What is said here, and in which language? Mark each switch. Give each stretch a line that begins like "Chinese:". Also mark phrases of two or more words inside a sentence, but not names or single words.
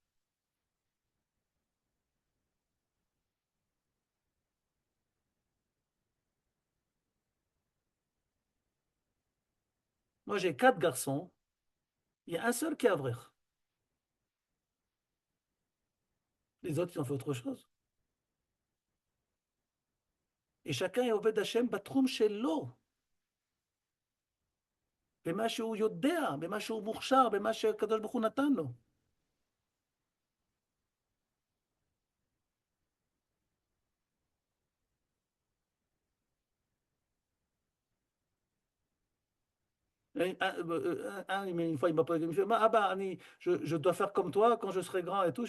French: Moi, j'ai 4 garçons, il y a un seul qui est Avrer. Les autres, ils ont fait autre chose. Et chacun est
Hebrew: עובד השם בתחום שלו. במה שהוא יודע, במה שהוא מוכשר, במה שהקדוש ברוך הוא נתן לו.
French: Une fois, il m'a posé, il me fait, ah bah, Annie, je dois faire comme toi quand je serai grand et tout.